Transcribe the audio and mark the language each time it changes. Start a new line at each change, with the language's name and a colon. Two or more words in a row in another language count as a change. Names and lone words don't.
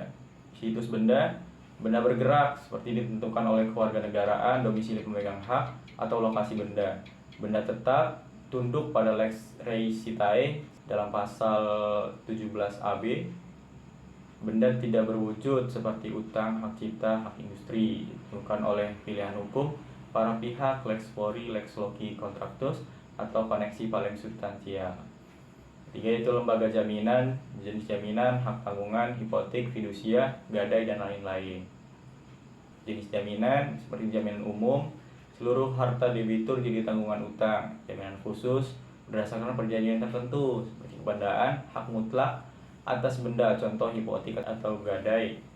Indonesian: Situs benda bergerak seperti ditentukan oleh kewarganegaraan, domisili pemegang hak, atau lokasi benda. Benda tetap tunduk pada
Latin: lex reisitae
Indonesian: dalam pasal 17 AB. Benda tidak berwujud seperti utang, hak cipta, hak industri ditentukan oleh pilihan hukum para pihak,
Latin: lex fori, lex loci contractus,
Indonesian: atau koneksi paling substansial. Ketiga itu lembaga jaminan, jenis jaminan, hak tanggungan, hipotek, fidusia, gadai, dan lain-lain. Jenis jaminan seperti jaminan umum, seluruh harta debitur jadi tanggungan utang. Jaminan khusus berdasarkan perjanjian tertentu seperti kebendaan, hak mutlak atas benda, contoh hipotek atau gadai.